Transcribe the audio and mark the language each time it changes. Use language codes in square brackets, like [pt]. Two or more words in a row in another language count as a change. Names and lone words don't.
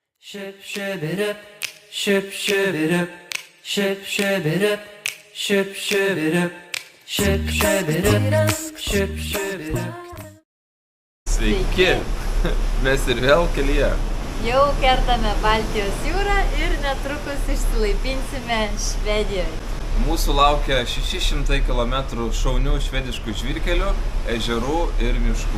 [en] Ship it up, ship it up, ship it up, ship it up, ship it up, ship it up. [lt] Sveiki, mes ir vėl kelyje. Jau kertame Baltijos jūrą ir netrukus išsilaipinsime Švedijoje. Mūsų laukia 600 km šaunių švediškų žvyrkelių, ežerų ir miškų.